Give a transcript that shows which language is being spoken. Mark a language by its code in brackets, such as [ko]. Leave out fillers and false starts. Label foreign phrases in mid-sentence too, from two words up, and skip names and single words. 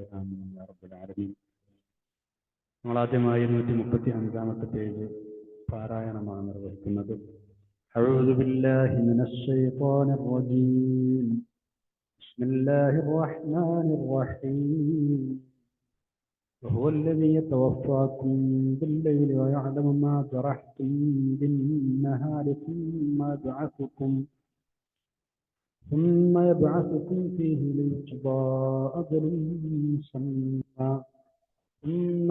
[ar] آمين يا رب العالمين. [ml] നമ്മൾ ആദ്യമായി 135 പേജ് പാരായണമാണ് നിർവഹിക്കുന്നത്. [ar] أعوذ بالله من الشيطان الرجيم. بسم الله الرحمن الرحيم. وهو الذي يتوفاكم بالليل ويعلم ما جرحتم بالنهار ثم يبعثكم فيه ليقضى أجل مسمى ثم